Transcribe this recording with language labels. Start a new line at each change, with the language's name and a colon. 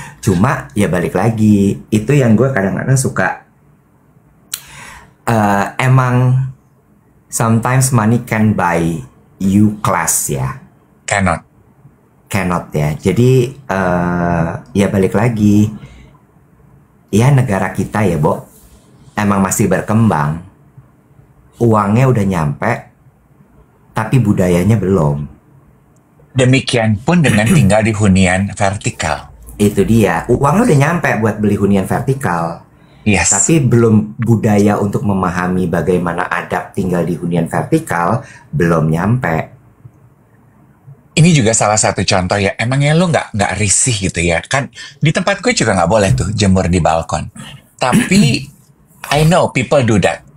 Indonesian: Cuma ya balik lagi, itu yang gue kadang-kadang suka. Emang
English: sometimes money can buy you class ya.
Indonesian: Cannot ya. Jadi ya balik lagi, ya negara kita ya, Bo, emang masih berkembang. Uangnya udah nyampe, tapi budayanya belum. Demikian pun dengan tinggal di hunian vertikal. Itu dia, uangnya udah nyampe buat beli hunian vertikal.
English: Yes.
Indonesian: Tapi belum budaya untuk memahami bagaimana adab tinggal di hunian vertikal, belum nyampe. Ini juga salah satu contoh ya, emangnya lu nggak risih gitu ya? Kan di tempat gue juga nggak boleh tuh jemur di balkon. Tapi
English: I know people do that.